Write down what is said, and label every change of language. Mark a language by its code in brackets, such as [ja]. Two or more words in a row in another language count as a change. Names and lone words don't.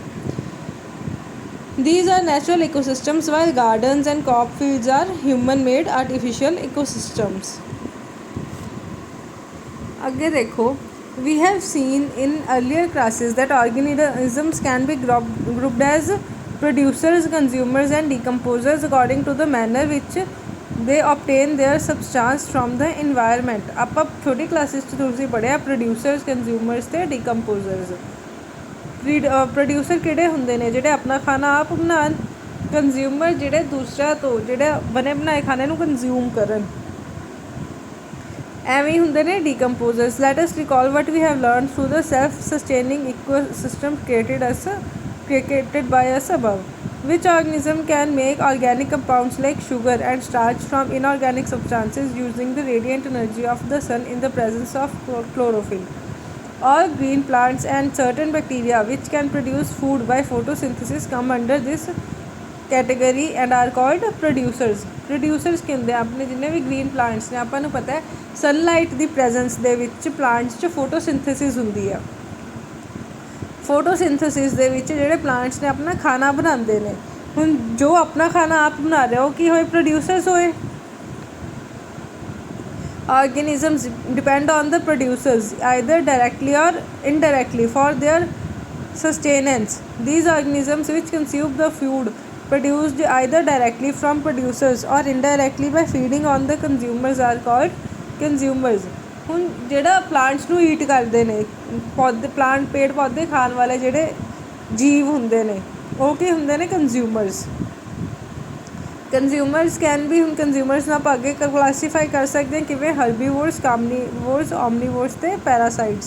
[en] These are natural ecosystems while gardens and crop fields are human-made artificial ecosystems. [hi] आगे देखो [en] we have seen in earlier classes that organisms can be grouped as producers, consumers and decomposers according to the manner which they obtain their substance from the environment. [pa] ਆਪਾਂ ਛੋਟੀ ਕਲਾਸਿਸ 'ਚ ਤੁਸੀਂ ਪੜ੍ਹਿਆ [en] producers, consumers [pa] ਤੇ decomposers। ਪ੍ਰੋਡਿਊਸਰ ਕਿਹੜੇ ਹੁੰਦੇ ਨੇ ਜਿਹੜੇ ਆਪਣਾ ਖਾਣਾ ਆਪ ਬਣਾਉਣ ਕੰਜ਼ਿਊਮਰ ਜਿਹੜੇ ਦੂਸਰਿਆਂ ਤੋਂ ਜਿਹੜੇ ਬਣੇ ਬਣਾਏ ਖਾਣੇ ਨੂੰ ਕੰਜ਼ਿਊਮ ਕਰਨ ਐਵੇਂ ਹੀ ਹੁੰਦੇ ਨੇ ਡੀਕੰਪੋਜ਼ਰਸ। [en] Let us recall what we have learn through the self sustaining ecosystem created by us above. Which organism can make organic compounds like sugar and starch from inorganic substances using the radiant energy of the sun in the presence of chlorophyll? All green plants and certain bacteria which can produce food by photosynthesis come under this category and are called producers. [pa] Producers ਕੀ ਹੁੰਦੇ ਆਪਣੇ ਜਿੰਨੇ ਵੀ [en] green plants [pa] ਨੇ ਆਪਾਂ ਨੂੰ ਪਤਾ ਹੈ ਸਨਲਾਈਟ ਦੀ ਪ੍ਰੈਜ਼ੈਂਸ ਦੇ ਵਿੱਚ ਪਲਾਂਟਸ 'ਚ ਫੋਟੋਸਿੰਥੇਸਿਸ ਹੁੰਦੀ ਆ। ਫੋਟੋਸਿੰਥੇਸਿਸ ਦੇ ਵਿੱਚ ਜਿਹੜੇ ਪਲਾਂਟਸ ਨੇ ਆਪਣਾ ਖਾਣਾ ਬਣਾਉਂਦੇ ਨੇ ਹੁਣ ਜੋ ਆਪਣਾ ਖਾਣਾ ਆਪ ਬਣਾ ਰਿਹਾ ਉਹ ਕੀ ਹੋਏ ਪ੍ਰੋਡਿਊਸਰਸ ਹੋਏ। [en] Organisms depend on the producers either directly or indirectly for their sustenance. These organisms which consume the food produced either directly from producers or indirectly by feeding on the consumers are called consumers। [pa] ਹੁਣ ਜਿਹੜਾ ਪਲਾਂਟਸ ਨੂੰ ਈਟ ਕਰਦੇ ਨੇ ਪੌਦੇ ਪੇੜ ਪੌਦੇ ਖਾਣ ਵਾਲੇ ਜਿਹੜੇ ਜੀਵ ਹੁੰਦੇ ਨੇ ਉਹ ਕੀ ਹੁੰਦੇ ਨੇ ਕੰਜ਼ਿਊਮਰਸ। [en] consumers can we [pa] ਹੁਣ ਕੰਜ਼ਿਊਮਰਸ ਨੂੰ ਆਪਾਂ ਅੱਗੇ ਕਲਾਸੀਫਾਈ ਕਰ ਸਕਦੇ ਹਾਂ ਕਿਵੇਂ ਹਰਬੀਵੋਰਸ ਕਾਰਨੀਵੋਰਸ ਓਮਨੀਵੋਰਸ ਅਤੇ ਪੈਰਾਸਾਈਟਸ।